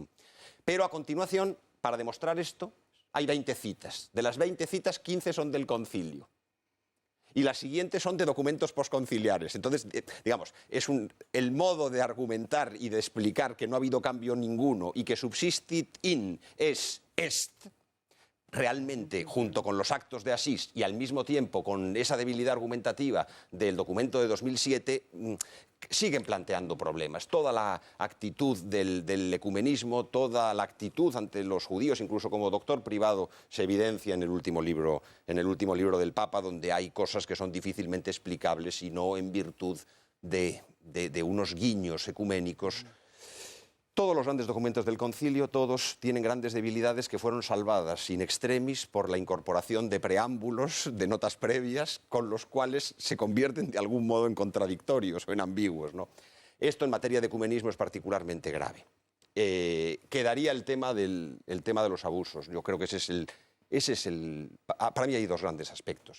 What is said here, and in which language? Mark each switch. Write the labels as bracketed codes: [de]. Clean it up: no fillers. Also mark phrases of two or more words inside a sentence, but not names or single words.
[es] Pero a continuación, para demostrar esto, hay 20 citas. De las 20 citas, 15 son del concilio. Y las siguientes son de documentos posconciliares. Entonces, digamos, el modo de argumentar y de explicar que no ha habido cambio ninguno y que [la] subsistit in est, [es] realmente, junto con los actos de Asís y al mismo tiempo con esa debilidad argumentativa del documento de 2007, siguen planteando problemas. Toda la actitud del ecumenismo, toda la actitud ante los judíos, incluso como doctor privado, se evidencia en el último libro del Papa, donde hay cosas que son difícilmente explicables y no en virtud de unos guiños ecuménicos. Todos los grandes documentos del concilio, todos tienen grandes debilidades que fueron salvadas [la] in extremis [es] por la incorporación de preámbulos, de notas previas, con los cuales se convierten de algún modo en contradictorios o en ambiguos, ¿no? Esto en materia de ecumenismo es particularmente grave. Quedaría el tema de los abusos. Yo creo que para mí hay dos grandes aspectos.